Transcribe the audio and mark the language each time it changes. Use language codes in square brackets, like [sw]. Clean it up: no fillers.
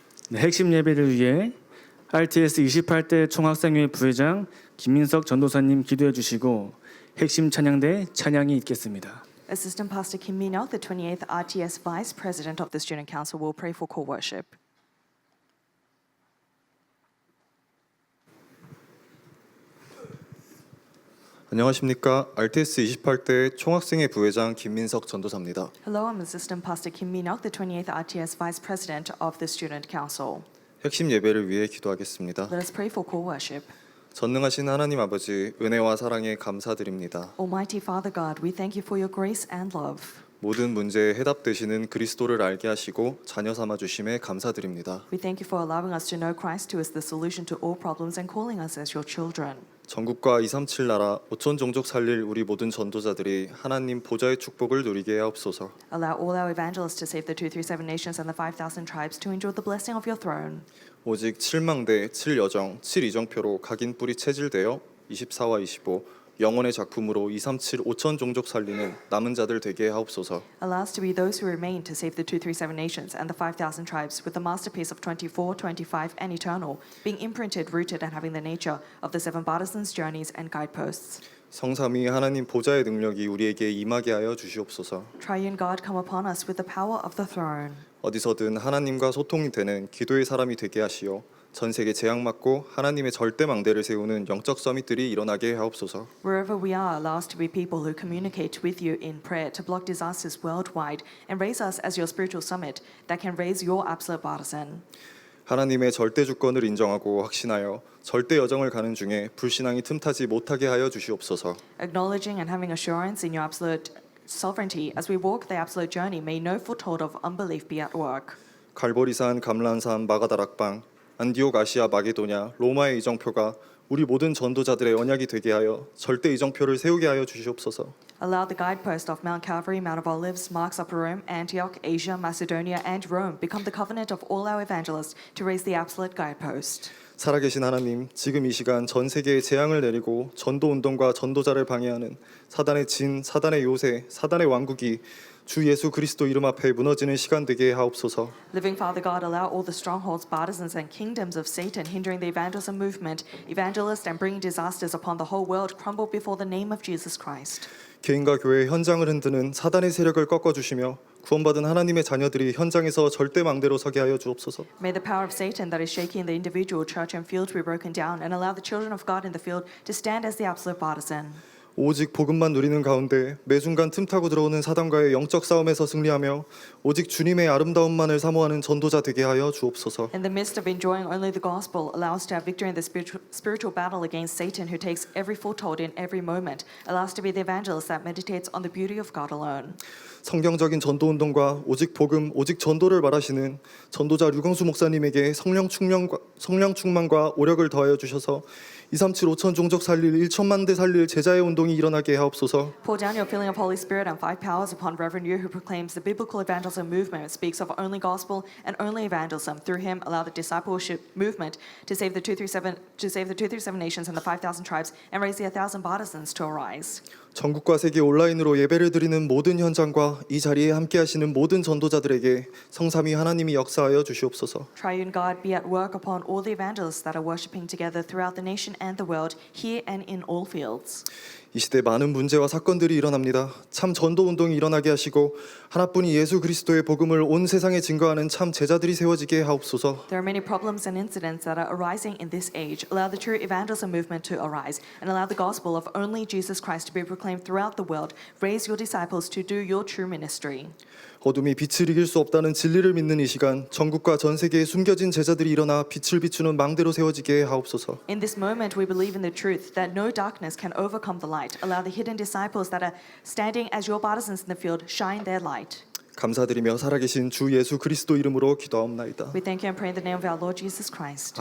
[ko] 네, 핵심 예배를 위해 RTS 28대 총학생회 부회장 김민석 전도사님 기도해 주시고 핵심 찬양대 찬양이 있겠습니다. [en] Assistant Pastor Kim Min-hyuk, the 28th RTS Vice President of the Student Council, will pray for co-worship. [ko] 안녕하십니까. RTS 28대 총학생회 부회장 김민석 전도사입니다. [en] Hello, I'm Assistant Pastor Kim Min-hyuk, the 28th RTS Vice President of the Student Council. [ko] 핵심 예배를 위해 기도하겠습니다. [en] Let us pray for co-worship. [ko] 전능하신 하나님 아버지, 은혜와 사랑에 감사드립니다. [en] Almighty Father God, we thank you for your grace and love. [ko] 모든 문제에 해답 되시는 그리스도를 알게 하시고 자녀 삼아 주심에 감사드립니다. [en] We thank you for allowing us to know Christ, who is the solution to all problems, and calling us as your children. [ko] 전국과 237 나라 5천 종족 살릴 우리 모든 전도자들이 하나님 보좌의 축복을 누리게 하옵소서. [en] Allow all our evangelists to save the 237 nations and the 5,000 tribes to enjoy the blessing of your throne. [ko] 오직 7망대, 7여정, 7이정표로 각인 뿔이 체질되어 24와 25 영원의 작품으로 237 5천 종족 살리는 남은 자들 되게 하옵소서. [en] Allow us to be those who remain to save the 237 nations and the 5,000 tribes with the masterpiece of 24, 25, and eternal, being imprinted, rooted, and having the nature of the seven partisans, journeys, and guideposts. [ko] 성삼위 하나님 보좌의 능력이 우리에게 임하게 하여 주시옵소서. [en] Triune God, come upon us with the power of the throne. [ko] 어디서든 하나님과 소통이 되는 기도의 사람이 되게 하시어 전 세계 재앙 막고 하나님의 절대 망대를 세우는 영적 서밋들이 일어나게 하옵소서. [en] Wherever we are, allow us to be people who communicate with you in prayer to block disasters worldwide and raise us as your spiritual summit that can raise your absolute partisan. [ko] 하나님의 절대 주권을 인정하고 확신하여 절대 여정을 가는 중에 불신앙이 틈타지 못하게 하여 주시옵소서. [en] Acknowledging and having assurance in your absolute sovereignty as we walk the absolute journey, may no foothold of unbelief be at work. [ko] 갈보리산, 감람산, 마가다락방, 안디옥, 아시아, 마게도냐, 로마의 이정표가 우리 모든 전도자들의 언약이 되게 하여 절대 이정표를 세우게 하여 주시옵소서. [en] Allow the guidepost of Mount Calvary, Mount of Olives, Marks Upper Rome, Antioch, Asia, Macedonia, and Rome become the covenant of all our evangelists to raise the absolute guidepost. [ko] 살아계신 하나님, 지금 이 시간 전 세계에 재앙을 내리고 전도 운동과 전도자를 방해하는 사단의 진, 사단의 요새, 사단의 왕국이 주 예수 그리스도 이름 앞에 무너지는 시간 되게 하옵소서. [en] Living Father God, allow all the strongholds, partisans, and kingdoms of Satan hindering the evangelism movement, evangelists, and bringing disasters upon the whole world crumble before the name of Jesus Christ. [ko] 개인과 교회의 현장을 흔드는 사단의 세력을 꺾어주시며 구원받은 하나님의 자녀들이 현장에서 절대 망대로 서게 하여 주옵소서. [en] May the power of Satan that is shaking the individual, church, and field be broken down, and allow the children of God in the field to stand as the absolute partisan. [ko] 오직 복음만 누리는 가운데 매 순간 틈타고 들어오는 사단과의 영적 싸움에서 승리하며 오직 주님의 아름다움만을 사모하는 전도자 되게 하여 주옵소서. [en] In the midst of enjoying only the gospel, allow us to have victory in the spiritual battle against Satan, who takes every foothold in every moment. Allow us to be the evangelist that meditates on the beauty of God alone. [ko] 성경적인 전도 운동과 오직 복음, 오직 전도를 말하시는 전도자 류광수 목사님에게 성령 충만과 오력을 더하여 주셔서 237 5천 종족 살릴 1천만 대 살릴 제자의 운동이 일어나게 하옵소서. [en] Pour down your filling of Holy Spirit and five powers upon Reverend Yu, who proclaims the biblical evangelism movement, speaks of only gospel and only evangelism. Through him, allow the discipleship movement to save the 237 nations and the 5,000 tribes, and raise the 1,000 partisans to arise. [ko] 전국과 세계 온라인으로 예배를 드리는 모든 현장과 이 자리에 함께 하시는 모든 전도자들에게 성삼위 하나님이 역사하여 주시옵소서. [en] Triune God, be at work upon all the evangelists that are worshiping together throughout the nation and the world, here and in all fields. [ko] 이 시대 많은 문제와 사건들이 일어납니다. 참 전도 운동이 일어나게 하시고 하나뿐인 예수 그리스도의 복음을 온 세상에 증거하는 참 제자들이 세워지게 하옵소서. [en] There are many problems and incidents that are arising in this age. Allow the true evangelism movement to arise, and allow the gospel of only Jesus Christ to be proclaimed throughout the world. Raise your disciples to do your true ministry. [ko] 어둠이 빛을 이길 수 없다는 진리를 믿는 이 시간 전국과 전 세계에 숨겨진 제자들이 일어나 빛을 비추는 망대로 세워지게 하옵소서. [en] In this moment, we believe in the truth that no darkness can overcome the light. Allow the hidden disciples that are standing as your partisans in the field shine their light. [ko] 감사드리며 살아계신 주 예수 그리스도 이름으로 기도하옵나이다. [en] We thank you and pray in the name of our Lord Jesus Christ.